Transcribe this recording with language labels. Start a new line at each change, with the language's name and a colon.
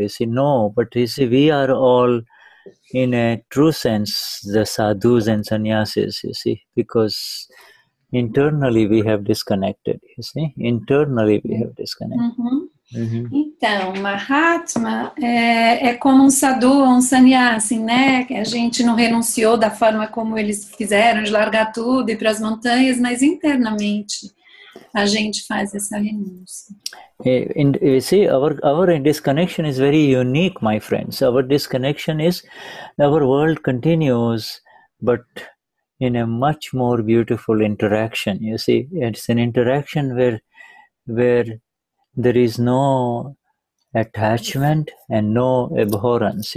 English: You see, but you see, we are all in a true sense the sadhus and sannyasis, you see, because internally we have disconnected, you see. Internally we have disconnected.
Portuguese: Então, Mahatma é como um sadhu, um sannyasi, né? Que a gente não renunciou da forma como eles fizeram, de largar tudo e ir para as montanhas, mas internamente a gente faz essa renúncia.
English: You see, our disconnection is very unique, my friends. Our disconnection is, our world continues, but in a much more beautiful interaction. You see, it's an interaction where there is no attachment and no abhorrence.